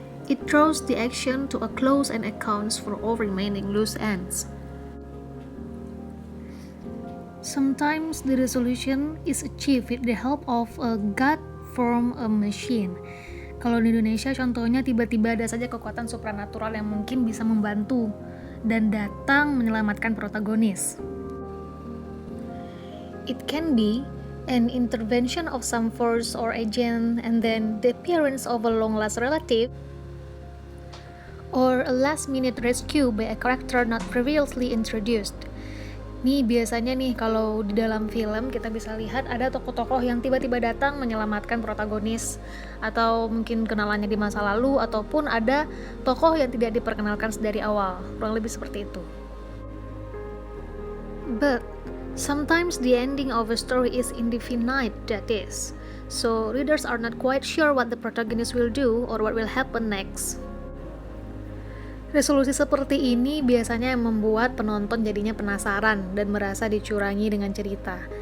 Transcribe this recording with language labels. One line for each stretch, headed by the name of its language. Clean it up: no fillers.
English: It draws the action to a close and accounts for all remaining loose ends. Sometimes the resolution is achieved with the help of a god from a machine.
Indonesian: Kalau di Indonesia contohnya tiba-tiba ada saja kekuatan supranatural yang mungkin bisa membantu dan datang menyelamatkan protagonis.
English: It can be an intervention of some force or agent and then the appearance of a long-lost relative, or a last-minute rescue by a character not previously introduced.
Indonesian: Nih biasanya nih kalau di dalam film kita bisa lihat ada tokoh-tokoh yang tiba-tiba datang menyelamatkan protagonis, atau mungkin kenalannya di masa lalu, ataupun ada tokoh yang tidak diperkenalkan dari awal, kurang lebih seperti itu.
English: But sometimes the ending of a story is indefinite, that is. So readers are not quite sure what the protagonist will do or what will happen next.
Indonesian: Resolusi seperti ini biasanya membuat penonton jadinya penasaran dan merasa dicurangi dengan cerita.